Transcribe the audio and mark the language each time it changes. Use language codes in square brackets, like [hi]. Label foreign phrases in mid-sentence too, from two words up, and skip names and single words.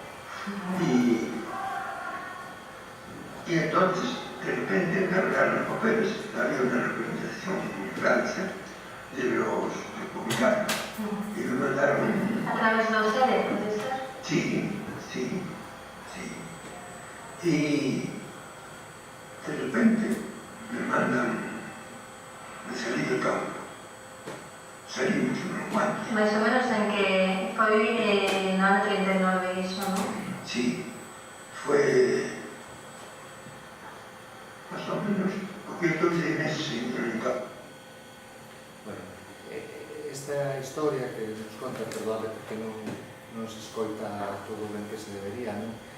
[es] Y entonces, de repente, cargaron los papeles, había una representación en Francia de los republicanos, y me mandaron... A través de ustedes, ¿puede ser? Sí, sí, sí. Y de repente me mandan, me salí del campo. Salimos unos guantes. [gl] Mais ou menos en que foi no ano 39 iso, non? [es] Sí, fue más o menos poquito de meses en el campo. [gl] Bueno, esta historia que nos conta, perdón, porque non se escoita todo ben que se debería, non?